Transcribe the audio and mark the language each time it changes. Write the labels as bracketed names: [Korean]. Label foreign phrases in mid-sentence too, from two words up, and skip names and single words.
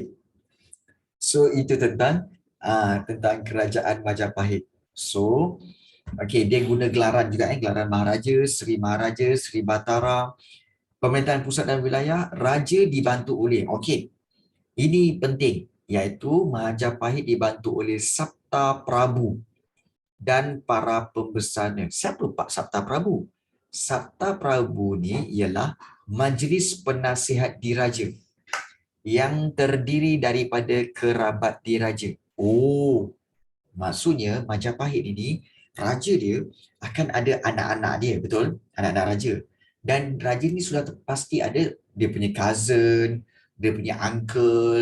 [Malay] So itu tentang kerajaan Majapahit. So okey, dia guna gelaran juga gelaran Maharaja, Sri Maharaja, Sri Batara. Pemerintahan pusat dan wilayah, raja dibantu oleh, okey, ini penting, iaitu Majapahit dibantu oleh Sabta Prabu dan para pembesarnya. Siapa Pak Sabta Prabu? Sabta Prabu ni ialah Majlis Penasihat Diraja yang terdiri daripada kerabat diraja. Maksudnya Majapahit ini, raja dia akan ada anak-anak dia, betul? Anak-anak raja. Dan raja ni sudah pasti ada dia punya cousin, dia punya uncle.